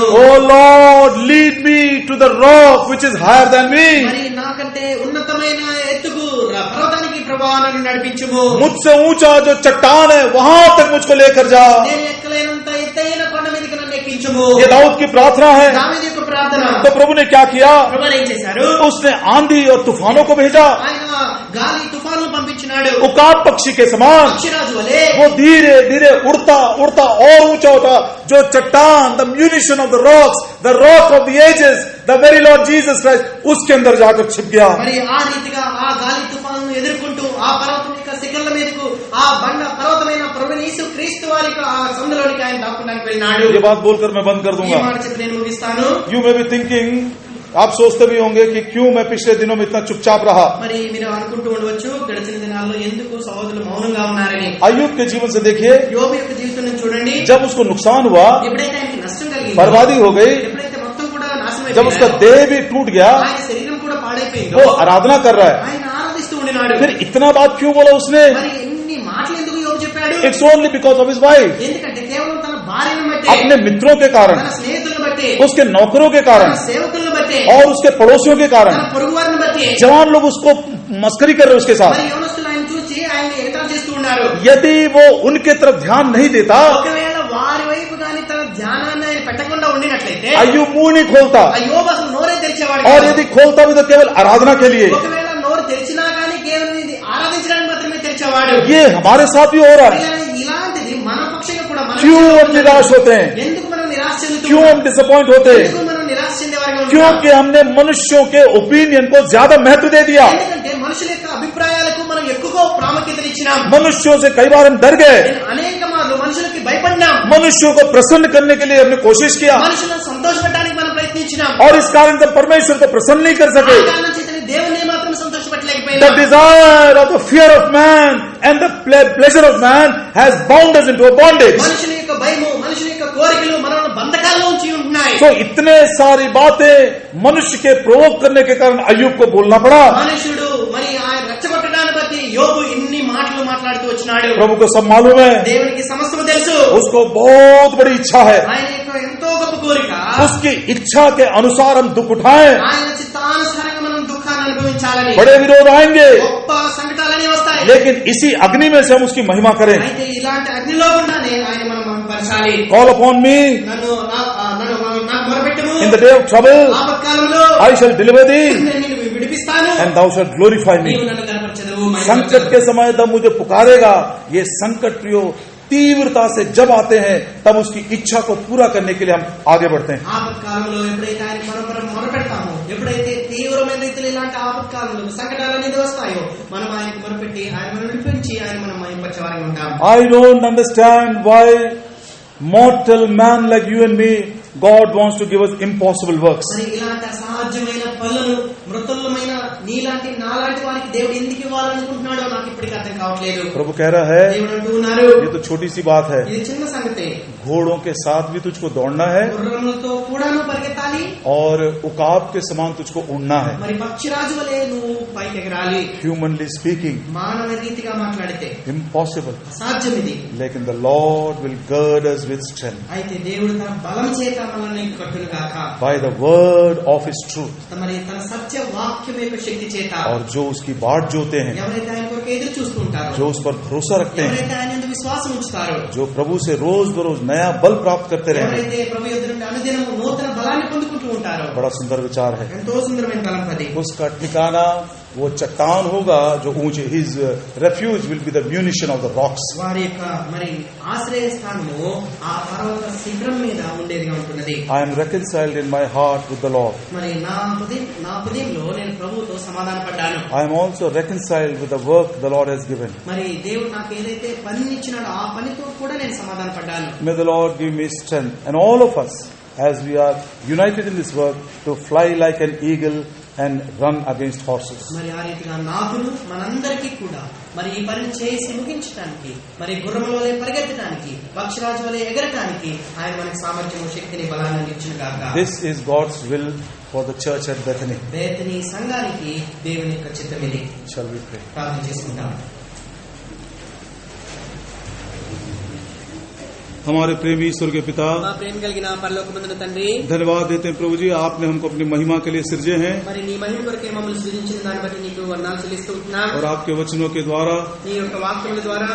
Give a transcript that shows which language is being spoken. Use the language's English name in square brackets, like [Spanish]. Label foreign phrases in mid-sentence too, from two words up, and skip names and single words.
[English] Oh Lord, lead me to the rock which is higher than me. [Telugu] మరి నాకంటే ఉన్నతమైన ఎత్తుకు పర్వతానికి ప్రభువా నన్ను నడిపించుము. [Hindi] मुझसे ऊंचा जो चट्टान है वहां तक मुझको लेकर जा. [Telugu] నేను ఎక్కలేనంత ఎత్తైన కొండ మీదకి నన్ను ఎక్కించుము. [Hindi] ये दाऊद की प्रार्थना है. [Telugu] దావీదు యొక్క ప్రార్థన. [Hindi] तो प्रभु ने क्या किया? [Telugu] ప్రభువు ఏం చేశారు? [Hindi] उसने आंधी और तूफानों को भेजा. [Telugu] ఆయన గాలి తుఫాను పంపించినాడు. [Hindi] उकाब पक्षी के समान [Telugu] పక్షిరాజు వలె [Hindi] वो धीरे धीरे उड़ता और ऊंचा होता. जो चट्टान, [English] the munition of the rocks, the rock of the ages, the very Lord Jesus Christ, [Hindi] उसके अंदर जाकर छिप गया. [Telugu] మరి ఆ రీతిగా ఆ గాలి తుఫాను ఎదుర్కొంటూ ఆ పర్వతం యొక్క శిఖర్ల మీదకు ఆ బండ పర్వతమైన ప్రభువైన యేసు క్రీస్తు వారి ఆ సందులోనికి ఆయన దాక్కోడానికి వెళ్ళినాడు. [Hindi] ये बात बोलकर मैं बंद कर [Telugu] ఈ [Hindi] दूंगा. [Telugu] మాట చెప్పి నేను ముగిస్తాను. [English] You may be thinking, [Hindi] आप सोचते भी होंगे कि क्यों मैं पिछले दिनों में इतना चुपचाप रहा. [Telugu] మరి మీరు అనుకుంటూ ఉండవచ్చు గడిచిన దినాల్లో ఎందుకు సహోదరులు మౌనంగా ఉన్నారని. [Hindi] अय्यूब के जीवन से देखिए, [Telugu] యోబు యొక్క జీవితం నుంచి చూడండి. [Hindi] जब उसको नुकसान हुआ, [Telugu] ఎప్పుడైతే ఆయనకి నష్టం కలిగింది, [Hindi] बर्बादी हो गई, [Telugu] ఎప్పుడైతే మొత్తం కూడా నాశనం [Hindi] जब उसका [Telugu] అయిపోయిందో, [Hindi] देह भी टूट गया, [Telugu] ఆయన శరీరం కూడా పాడైపోయిందో, [Hindi] वो आराधना कर रहा है. [Telugu] ఆయన ఆరాధిస్తూ ఉండినాడు. [Hindi] फिर इतना बात क्यों बोला उसने? [Telugu] మరి ఎన్ని మాటలు ఎందుకు యోబు చెప్పాడు? [English] It's only because of his wife. [Telugu] ఎందుకంటే కేవలం తన భార్యను బట్టి, [Hindi] अपने मित्रों के कारण, [Telugu] తన స్నేహితులను బట్టి, [Hindi] उसके नौकरों के [Telugu] తన [Hindi] कारण [Telugu] సేవకులను బట్టి, [Hindi] और उसके पड़ोसियों के कारण. [Telugu] తన పొరుగు వారిని బట్టి [Hindi] जवान लोग उसको मस्करी कर रहे उसके साथ. [Telugu] మరి యవనస్తులు ఆయన చూసి ఆయన ఎగతాళి చేస్తూ ఉన్నారు. [Hindi] यदि वो उनके तरफ ध्यान नहीं देता, [Telugu] ఒకవేళ వారి వైపు కానీ తన ధ్యానాన్ని ఆయన పెట్టకుండా ఉండినట్లయితే [Hindi] अय्यूब मुंह नहीं खोलता. [Telugu] ఆ యోబు అసలు నోరే తెరిచేవాడు [Hindi] और [Telugu] కాదు. [Hindi] यदि खोलता भी तो केवल आराधना के लिए. [Telugu] ఒకవేళ నోరు తెరిచినా కానీ కేవలం ఇది ఆరాధించడానికి మాత్రమే తెరిచేవాడు. [Hindi] ये हमारे साथ भी हो रहा है. [Telugu] ఇలాంటిది మన పక్షంగా కూడా మన [Hindi] क्यों हम निराश होते हैं? [Telugu] ఎందుకు మనం నిరాశ చెందుతూ [Hindi] क्यों हम डिसअपॉइंट होते हैं? [Telugu] ఎందుకు మనం నిరాశ చెందేవారిగా ఉంటాం? [Hindi] क्योंकि हमने मनुष्यों के ओपिनियन को ज्यादा महत्व दे दिया. [Telugu] ఎందుకంటే మనుషుల యొక్క అభిప్రాయాలకు మనం ఎక్కువ ప్రాముఖ్యత ఇచ్చినాం. [Hindi] मनुष्यों से कई बार हम डर गए. [Telugu] అనేక మార్లు మనుషులకి భయపడినాం. [Hindi] मनुष्यों को प्रसन्न करने के लिए हमने कोशिश किया, [Telugu] మనుషులను సంతోషపెట్టడానికి మనం ప్రయత్నించినాం. [Hindi] और इस कारण से परमेश्वर को प्रसन्न नहीं कर सके. [Telugu] ఆ కారణం చేతనే దేవుని మాత్రం సంతోషపెట్టలేకపోయాం. [English] The desire of the fear of man and the pleasure of man has bound us into a bondage. [Telugu] మనుషుని యొక్క భయము, మనుషుని యొక్క కోరికలు మనల్ని బంధకాల్లో ఉంచి ఉంటున్నాయి. [Hindi] तो इतने सारी बातें मनुष्य के प्रोवोक करने के कारण अय्यूब को बोलना पड़ा. [Telugu] మనుషుడు మరి ఆయన రెచ్చగొట్టడాన్ని బట్టి యోబు ఇన్ని మాటలు మాట్లాడుతూ వచ్చినాడు. [Hindi] प्रभु को सब मालूम है, [Telugu] దేవునికి సమస్తము తెలుసు. [Hindi] उसको बहुत बड़ी इच्छा है, [Telugu] ఆయన యొక్క ఎంతో గొప్ప కోరిక, [Hindi] उसकी इच्छा के अनुसार हम दुख उठाएं. [Telugu] ఆయన చిత్తానుసారంగా మనం దుఃఖాన్ని అనుభవించాలని. [Hindi] बड़े विरोध आएंगे, [Telugu] గొప్ప సంకటాలన్నీ వస్తాయి. [Hindi] लेकिन इसी अग्नि में से हम उसकी महिमा करें. [Telugu] అయితే ఇలాంటి అగ్నిలో గుండానే ఆయన మనం మహిమపరచాలి. [English] Call upon me [Telugu] నన్ను నాకు మొరపెట్టుము. [English] in the day of trouble, [Telugu] ఆపత్కాలంలో [English] I shall deliver thee, [Telugu] నేను నిన్ను విడిపిస్తాను. [English] and thou shalt glorify me. [Telugu] నీవు నన్ను కనపరచెదవు. [Hindi] संकट के समय जब मुझे पुकारेगा, ये संकट प्रियो तीव्रता से जब आते हैं, तब उसकी इच्छा को पूरा करने के लिए हम आगे बढ़ते हैं. [Telugu] ఆపత్కాలంలో ఎప్పుడైతే ఆయన మొరపెడతామో, ఎప్పుడైతే తీవ్రమైన రీతిలో ఇలాంటి ఆపత్కాలంలో సంకటాలు అనేది వస్తాయో, మనం ఆయనకు మొరపెట్టి ఆయన మనం విడిపించి ఆయన మనం మహిమపరచేవారిగా ఉంటాం. [English] I don't understand why mortal man like you and me, God wants to give us impossible works. [Telugu] మరి ఇలాంటి అసాధ్యమైన పనులను మృతులమైన నీలాంటి నాలాంటి వారికి దేవుడు ఎందుకు ఇవ్వాలనుకుంటున్నాడో నాకు ఇప్పటికీ అర్థం కావట్లేదు. [Hindi] प्रभु कह रहा है, [Telugu] దేవుడు అంటూ ఉన్నారు, [Hindi] ये तो छोटी सी बात है, [Telugu] ఇది చిన్న సంగతే. [Hindi] घोड़ों के साथ भी तुझको दौड़ना है [Telugu] గుర్రములతో కూడాను పరిగెత్తాలి, [Hindi] और उकाब के समान तुझको उड़ना है. [Telugu] మరి పక్షిరాజు వలె నువ్వు పైకి ఎగరాలి. [English] Humanly speaking, [Telugu] మానవ రీతిగా మాట్లాడితే [English] impossible. [Telugu] అసాధ్యం ఇది. [English] लेकिन the Lord will gird us with strength [Telugu] అయితే దేవుడు తన బలం చేత మనల్ని కట్టును గాక. [English] by the word of His truth. [Telugu] మరి తన సత్య వాక్యం యొక్క శక్తి చేత. [Hindi] और जो उसकी बाट जोते हैं, [Telugu] ఎవరైతే ఆయన కొరకు ఎదురు చూస్తూ ఉంటారో, [Hindi] जो उस पर भरोसा रखते हैं, [Telugu] ఎవరైతే ఆయన యందు విశ్వాసం ఉంచుతారో, [Hindi] जो प्रभु से रोज बरोज नया बल प्राप्त करते रहे, [Telugu] ఎవరైతే ప్రభు యొద్ద నుండి అనుదినము నూతన బలాన్ని పొందుకుంటూ ఉంటారో. [Hindi] बड़ा सुंदर विचार है. [Telugu] ఎంతో సుందరమైన తలంపు అది. [Hindi] उसका ठिकाना वो चट्टान होगा जो ऊंचे. [English] His refuge will be the munition of the rocks. [Telugu] వారి యొక్క మరి ఆశ్రయ స్థానము ఆ పర్వత శిఖరం మీద ఉండేదిగా ఉంటున్నది. [English] I am reconciled in my heart with the Lord. [Telugu] మరి నా హృదయంలో నేను ప్రభువుతో సమాధాన పడ్డాను. [English] I am also reconciled with the work the Lord has given. [Telugu] మరి దేవుడు నాకు ఏదైతే పని ఇచ్చినాడో ఆ పనితో కూడా నేను సమాధాన పడ్డాను. [English] May the Lord give me strength, and all of us, as we are united in this work, to fly like an eagle and run against horses. [Telugu] మరి ఆ రీతిగా నాకును మనందరికీ కూడా మరి ఈ పనిని చేసి ముగించడానికి, మరి గుర్రముల వలె పరిగెత్తడానికి, పక్షిరాజు వలె ఎగరటానికి ఆయన మనకు సామర్థ్యము, శక్తిని, బలాన్ని ఇచ్చిన గాక. [English] This is God's will for the church at Bethany. [Telugu] బేతనీ సంఘానికి దేవుని యొక్క చిత్తం ఇది. [English] Shall we pray? [Telugu] ప్రార్థన చేసుకుంటాం. [Hindi] हमारे प्रेमी ईश्वर के पिता, [Telugu] మా ప్రేమ కలిగిన పరలోకమందున తండ్రి, [Hindi] धन्यवाद देते हैं प्रभु जी, आपने हमको अपनी महिमा के लिए सृजे हैं, [Telugu] మరి నీ మహిమ కొరకే మమ్మల్ని సృజించిన దాన్ని బట్టి నీకు వందనాలు చెల్లిస్తూ ఉంటున్నాం. [Hindi] और आपके वचनों के द्वारा [Telugu] నీ యొక్క వాక్యముల ద్వారా,